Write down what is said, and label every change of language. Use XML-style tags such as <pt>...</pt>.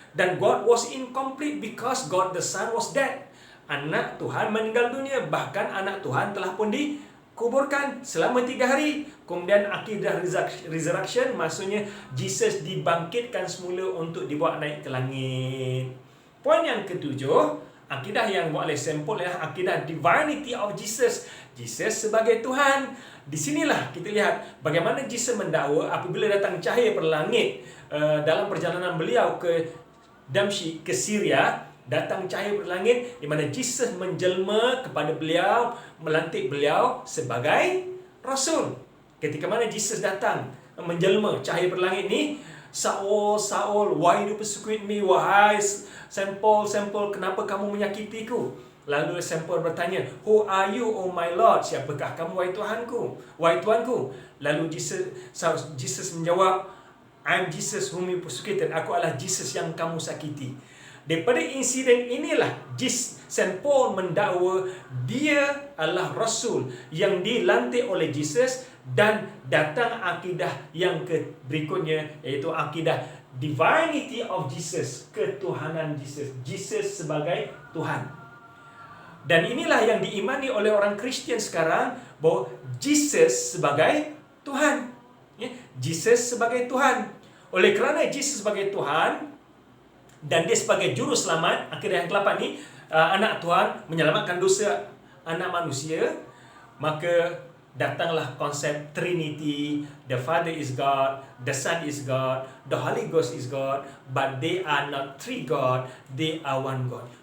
<en>Dan God was incomplete because God the Son was dead.</en> <ms>Anak Tuhan meninggal dunia. Bahkan anak Tuhan telah pun dikuburkan selama 3 hari. Kemudian akidah resurrection, maksudnya Jesus dibangkitkan semula untuk dibawa naik ke langit. Poin yang ketujuh, akidah yang buat oleh Saint Paul ialah akidah divinity of Jesus. Jesus sebagai Tuhan. Di sinilah kita lihat bagaimana Jesus mendakwa apabila datang cahaya berlangit dalam perjalanan beliau ke Damsyik, ke Syria. Datang cahaya berlangit di mana Jesus menjelma kepada beliau, melantik beliau sebagai Rasul. Ketika mana Jesus datang menjelma cahaya berlangit ni,</ms> <en>Saul, Saul, why you persecute me?</en> <ms>Wahai Saint Paul, kenapa kamu menyakitiku? Lalu Saint Paul bertanya,</ms> <en>who are you, oh my Lord?</en> <ms>Siapakah kamu, wahai Tuhanku? Wahai Tuanku? Lalu Jesus menjawab,</ms> <en>I'm Jesus whom you persecuted.</en> <ms>Aku adalah Jesus yang kamu sakiti. Daripada insiden inilah Saint Paul mendakwa dia adalah Rasul yang dilantik oleh Jesus. Dan datang akidah yang berikutnya, iaitu akidah divinity of Jesus, ketuhanan Jesus. Jesus sebagai Tuhan. Dan inilah yang diimani oleh orang Kristian sekarang, bahawa Jesus sebagai Tuhan. Jesus sebagai Tuhan. Oleh kerana Jesus sebagai Tuhan dan dia sebagai juru selamat, akidah yang ke-8 ni, anak Tuhan menyelamatkan dosa anak manusia, maka datanglah konsep Trinity.</ms> <en>The Father is God, the Son is God, the Holy Ghost is God, but they are not three God, they are one God.</en>